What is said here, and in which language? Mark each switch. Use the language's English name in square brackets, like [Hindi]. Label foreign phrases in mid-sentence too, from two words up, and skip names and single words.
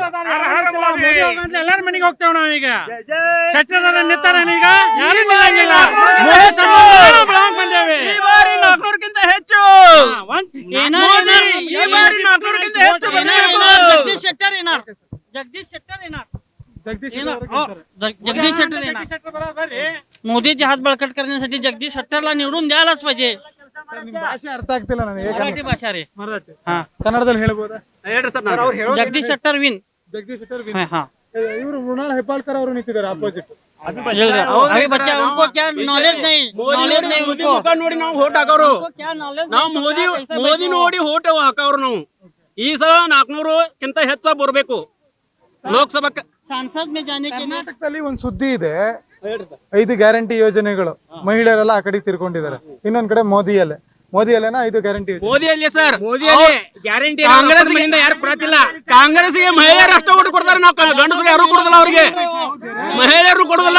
[Kannada] ಎಲ್ಲಾರ ಮನೆಗೆ ಹೋಗ್ತೇವೆ ನಾವೀಗ. ಸತ್ಯದ ನಿಂತಾರನೀಗ ಯಾರು ಬಂದೇವೆ. ಈ ಬಾರಿ 400ಕ್ಕಿಂತ ಹೆಚ್ಚು. ಜಗದೀಶ್ ಶೆಟ್ಟರ್ ಏನಾರ್ [Marathi] जगदीश शेट्टर मोदी हात बळकट करण्यासाठी जगदीश शेट्टरला निवडून द्यायलाच पाहिजे. [Kannada] ಭಾಷೆ ಅರ್ಥ ಆಗ್ತಿಲ್ಲ ನನಗೆ. [Marathi] मराठी भाषा रे. [Kannada] ಕನ್ನಡದಲ್ಲಿ ಹೇಳ್ಬೋದಾ? [Marathi] जगदीश शेट्टर विन. [Kannada] ಜಗದೀಶ್ ಶೆಟ್ಟರ್ ಇವರು ಮೃಣಾಲ್ ಹೆಬ್ಬಾಳ್ಕರ್ ಅವರು ನಿಂತಿದ್ದಾರೆ ಅಪೋಸಿಟ್. [Hindi] अभी बच्चा उनको क्या नॉलेज नहीं उनको [Kannada] ನೋಡಿ ನಾವು ವೋಟ್ ಹಾಕೋರು. [Hindi] क्या नॉलेज [Kannada] ನಾವು ಮೋದಿ ನೋಡಿ ವೋಟ್ ಹಾಕೋರು. ನಾವು ಈ ಸಲ 400ಕ್ಕಿಂತ ಹೆಚ್ಚು ಬರಬೇಕು ಲೋಕಸಭಾ [Hindi] संसद में जाने के लिए. [Kannada] ಕರ್ನಾಟಕದಲ್ಲಿ ಒಂದು ಸುದ್ದಿ ಇದೆ, 5 ಗ್ಯಾರಂಟಿ ಯೋಜನೆಗಳು ಮಹಿಳೆಯರೆಲ್ಲ ಆ ಕಡೆ ತಿರ್ಕೊಂಡಿದ್ದಾರೆ. ಇನ್ನೊಂದ್ ಕಡೆ ಮೋದಿ ಅಲ್ಲೇನ 5 ಗ್ಯಾರಂಟಿ ಮೋದಿಯಲ್ಲಿ ಸರ್ ಗ್ಯಾರಂಟಿ ಕಾಂಗ್ರೆಸ್ಗೆ ಮಹಿಳೆಯರು ಅಷ್ಟು ಓಟ್ ಕೊಡ್ತಾರೆ. ನಾವು ಗಂಡಸರು ಯಾರು ಕೊಡುದಿಲ್ಲ, ಅವ್ರಿಗೆ ಮಹಿಳೆಯರು ಕೊಡುದಿಲ್ಲ.